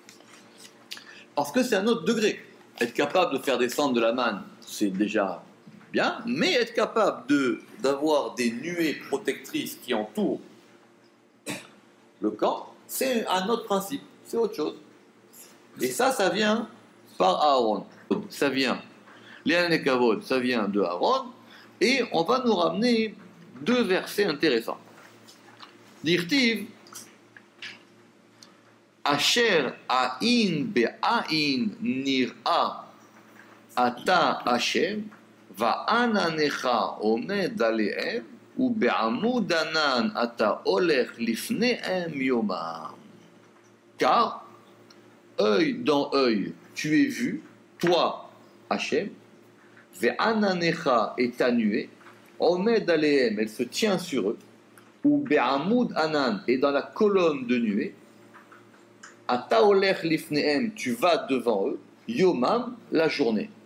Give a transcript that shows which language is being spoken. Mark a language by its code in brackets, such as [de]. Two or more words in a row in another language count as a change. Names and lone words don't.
[fr] Parce que c'est un autre degré. Être capable de faire descendre de la manne, c'est déjà bien, mais être capable d'avoir des nuées protectrices qui entourent le camp, c'est un autre principe, c'est autre chose. Et ça vient par Aaron. Ça vient, les Anekavod, ça vient de Aaron, et on va nous ramener deux versets intéressants. [he] דכתיב אשר עין בעין נראה אתה השם ועננך עומד עליהם ובעמוד ענן אתה הולך לפניהם יומם. [fr] Car, œil dans œil, tu es vu, toi, Hashem, Ve'ananecha est ta nuée, [he] עומד עליהם, [fr] elle se tient sur eux, ou [he] בעמוד ענן, [fr] et dans la colonne de nuée, [he] אתה הולך לפניהם, [fr] tu vas devant eux, Yomam, la journée.